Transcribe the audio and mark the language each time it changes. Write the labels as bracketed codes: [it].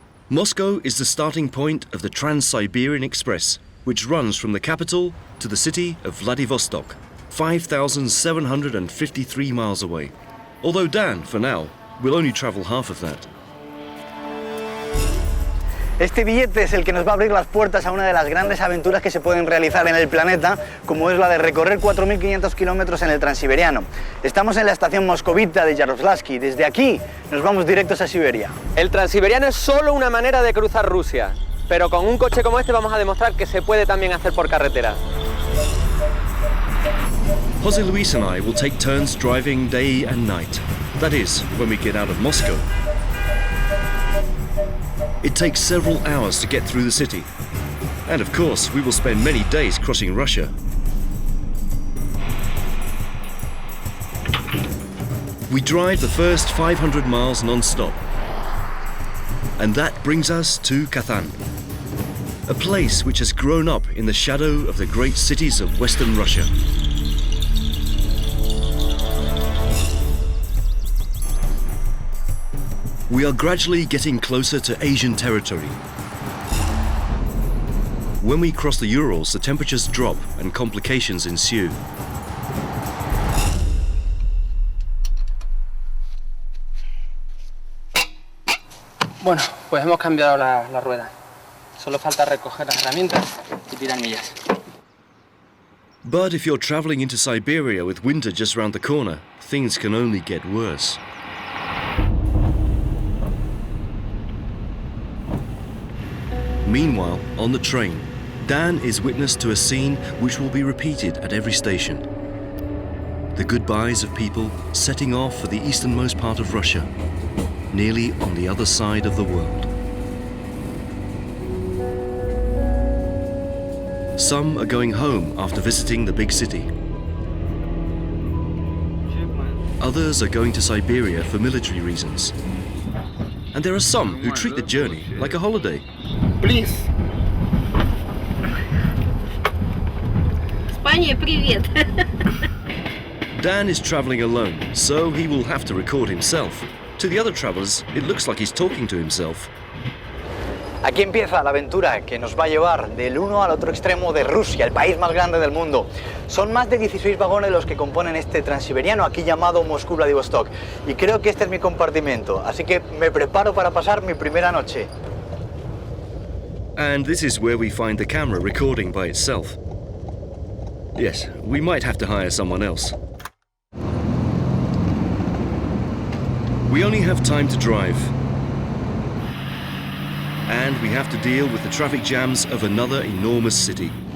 [en] Moscow is the starting point of the Trans-Siberian Express, which runs from the capital to the city of Vladivostok, 5,753 miles away. Although Dan, for now, will only travel half of that. [es] Este billete es el que nos va a abrir las puertas a una de las grandes aventuras que se pueden realizar en el planeta, como es la de recorrer 4.500 kilómetros en el Transiberiano. Estamos en la estación moscovita de Yaroslavsky. Desde aquí nos vamos directos a Siberia. El Transiberiano es solo una manera de cruzar Rusia, pero con un coche como este vamos a demostrar que se puede también hacer por carretera. [en] Jose Luis and I will take turns driving day and night. That is, when we get out of Moscow. It takes several hours to get through the city. And of course, we will spend many days crossing Russia. We drive the first 500 miles non-stop. And that brings us to Kazan, a place which has grown up in the shadow of the great cities of Western Russia. We are gradually getting closer to Asian territory. When we cross the Urals, the temperatures drop and complications ensue. [es] Bueno, pues hemos cambiado la rueda. Solo falta recoger las herramientas y tirar millas. [en] But if you're traveling into Siberia with winter just round the corner, things can only get worse. Meanwhile, on the train, Dan is witness to a scene which will be repeated at every station. The goodbyes of people setting off for the easternmost part of Russia, nearly on the other side of the world. Some are going home after visiting the big city. Others are going to Siberia for military reasons. And there are some who treat the journey like a holiday. Please. [ru] Spania, привет. [en] Dan is traveling alone, so he will have to record himself. To the other travelers, it looks like he's talking to himself. [es] Aquí empieza la aventura que nos va a llevar del uno al otro extremo de Rusia, el país más grande del mundo. Son más de 16 vagones los que componen este transiberiano, aquí llamado Moscú-Vladivostok. Y creo que este es mi compartimento, así que me preparo para pasar mi primera noche. [en] And this is where we find the camera recording by itself. Yes, we might have to hire someone else. We only have time to drive. And we have to deal with the traffic jams of another enormous city.